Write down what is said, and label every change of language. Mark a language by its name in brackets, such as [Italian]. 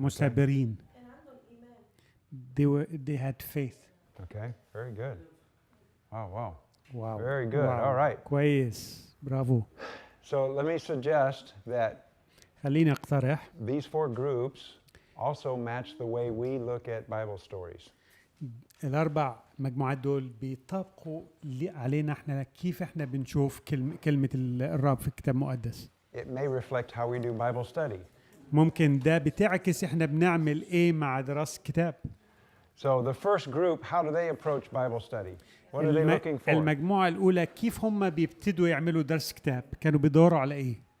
[Arabic] مثابرين. [English] They had faith. Okay. Very good. Oh, wow. Wow. Very good. Wow. All right. [Arabic] كويس. برافو. [English] So let me suggest that [Arabic] خليني اقترح [English] these four groups also match the way we look at Bible stories. [Arabic] الاربع مجموعات دول بيطبقوا علينا احنا كيف احنا بنشوف كلمة الرب في الكتاب المقدس. [English] It may reflect how we do Bible study. [Arabic] ممكن ده بتعكس احنا بنعمل ايه مع دراسة كتاب. [English] So the first group, how do they approach Bible study? What are they looking for? [Arabic] المجموعة الأولى كيف هم بيبتدوا يعملوا درس كتاب؟ كانوا بيدوروا على إيه؟